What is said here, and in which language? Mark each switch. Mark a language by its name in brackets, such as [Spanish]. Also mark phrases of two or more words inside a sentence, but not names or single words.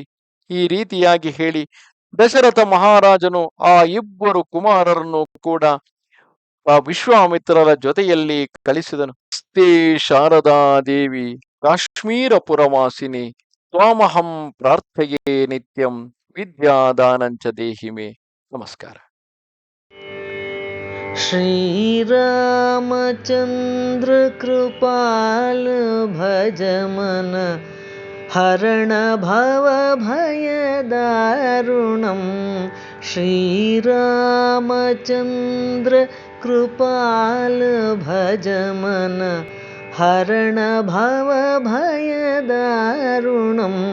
[Kannada] ಈ ರೀತಿಯಾಗಿ ಹೇಳಿ ದಶರಥ ಮಹಾರಾಜನು ಆ ಇಬ್ಬರು ಕುಮಾರರನ್ನು ಕೂಡ ಆ ವಿಶ್ವಾಮಿತ್ರರ ಜೊತೆಯಲ್ಲಿ ಕಳಿಸಿದನು. [Sanskrit] ಸ್ತೆ ಶಾರದಾ ದೇವಿ ಕಾಶ್ಮೀರ ಪುರವಾಸಿನಿ ತ್ವಾಮಹಂ ಪ್ರಾರ್ಥಯೇ ನಿತ್ಯಂ ವಿದ್ಯಾದಾನಂಚ ದೇಹಿಮೆ. [Kannada] ನಮಸ್ಕಾರ. [Awadhi] श्रीरामचन्द्र कृपाल भज मन हरण भव भय दारुणं. श्रीरामचन्द्र कृपाल भज मन हरण भव भय दारुणं.